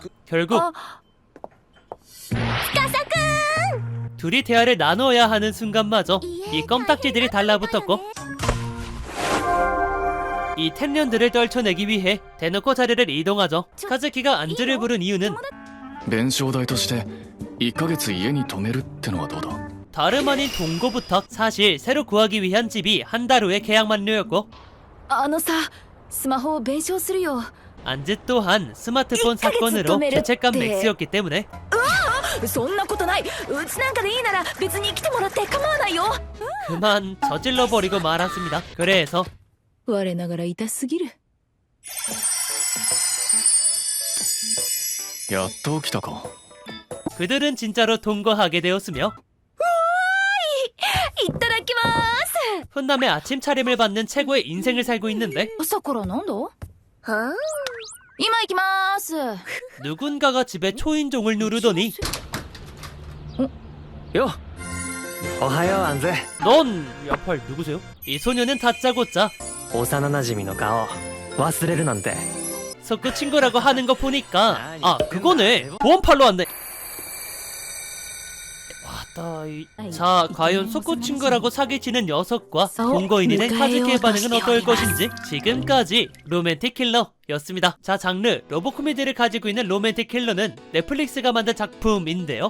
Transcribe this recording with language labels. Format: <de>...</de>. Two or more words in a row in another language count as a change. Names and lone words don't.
<ko>결국 둘이 대화를 나눠야 하는 순간마저 이 껌딱지들이 달라붙었고 이 텐련들을 떨쳐내기 위해 대놓고 자리를 이동하죠. 카즈키가 안즈를 부른 이유는</ko> <ja>弁償代として1ヶ月家に泊めるってのはどうだ。</ja> <ko>다름 아닌 동거 부탁. 사실 새로 구하기 위한 집이 한 달 후에 계약 만료였고</ko> <ja>あのさスマホを弁償するよ。</ja> <ko>안즈 또한 스마트폰 사건으로 죄책감 맥스였기 때문에</ko> <ja>そんなことない。うちなんかでいいなら別に来てもらって構わないよ。</ja> <ko>그만 저질러버리고 말았습니다. 그래서</ko> <ja>我ながら痛すぎる。やっと起きたか。</ja> <ko>그들은 진짜로 동거하게 되었으며</ko> <ja>いただきま</ja> <ko>훈남의 아침 차림을 받는 최고의 인생을 살고 있는데</ko> <ja>ーす。さくらなんだ。は今行きまーす。</ja> <ko>누군가가 집에 초인종을 누르더니</ko> <ja>よおはようアンズ。</ja> <ko>넌 야팔 누구세요? 이 소녀는 다짜고짜</ko> <ja>幼なじみの顔忘れるなんて。</ja> <ko>석구 친구라고 하는 거 보니까 아 그거네 보험팔로 왔네. 왔다. 자 과연 석구 친구라고 사기치는 녀석과 동거인이 된 카즈키의 반응은 어떨 것인지. 지금까지 로맨틱 킬러였습니다. 자 장르 러브 코미디를 가지고 있는 로맨틱 킬러는 넷플릭스가 만든 작품인데요.</ko>